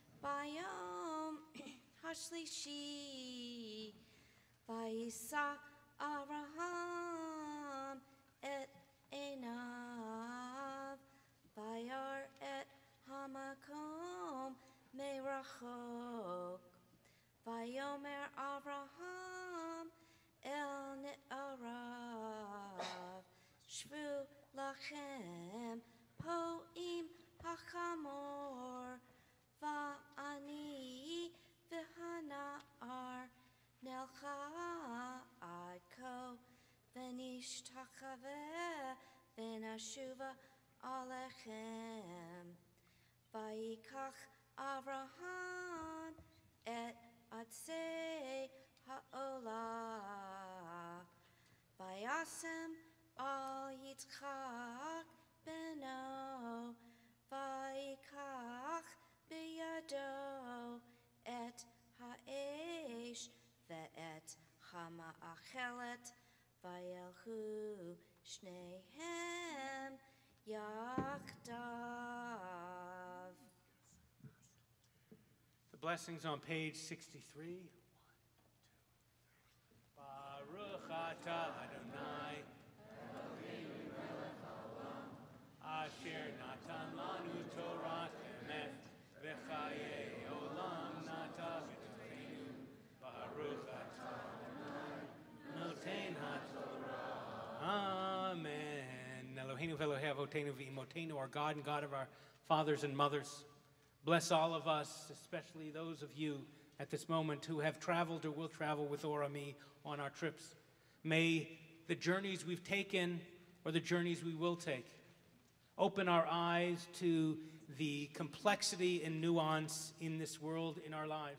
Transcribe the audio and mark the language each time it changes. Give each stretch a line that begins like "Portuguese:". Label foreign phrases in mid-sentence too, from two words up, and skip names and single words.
Hebrew: ביום השלישי, וישא אברהם את עיניו, וירא את המקום מרחק. ויאמר אברהם אל נעריו, שבו לכם פה עם החמור, ואני והנער נלכה עד כה, ונשתחוה ונשובה אליכם. ויקח אברהם את עצי העלה, וישם על יצחק בנו, ויקח בידו את האש ואת המאכלת, וילכו שניהם יחדו.
English: The blessings on page 63.
Hebrew: ברוך אתה אדני אלהינו מלך העולם, אשר נתן לנו תורת אמת וחיי עולם נטע בתוכנו. ברוך אתה אדני נותן התורה. אמן. אלהינו ואלהי אבותינו ואמותינו,
English: our God and God of our fathers and mothers. Bless all of us, especially those of you at this moment who have traveled or will travel with Orami on our trips. May the journeys we've taken or the journeys we will take open our eyes to the complexity and nuance in this world, in our lives.